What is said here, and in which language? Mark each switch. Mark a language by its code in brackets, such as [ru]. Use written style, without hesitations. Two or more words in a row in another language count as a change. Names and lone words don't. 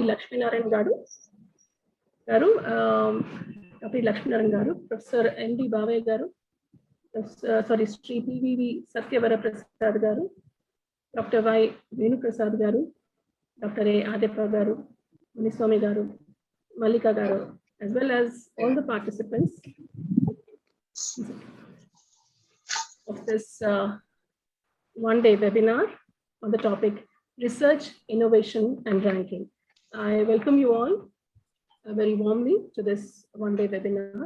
[en] Lakshminarayan Garu, Dr. E. Lakshminarayan Garu, Professor N.D. Bave Garu, Sri P.V.V. Satyavara Prasad Garu, Dr. Y. Venu Prasad Garu, Dr. A. Adepa Garu, Muniswamy Garu, Malika Garu, as well as all the participants of this one-day webinar on the topic Research, Innovation and Ranking. I welcome you all very warmly to this one-day webinar.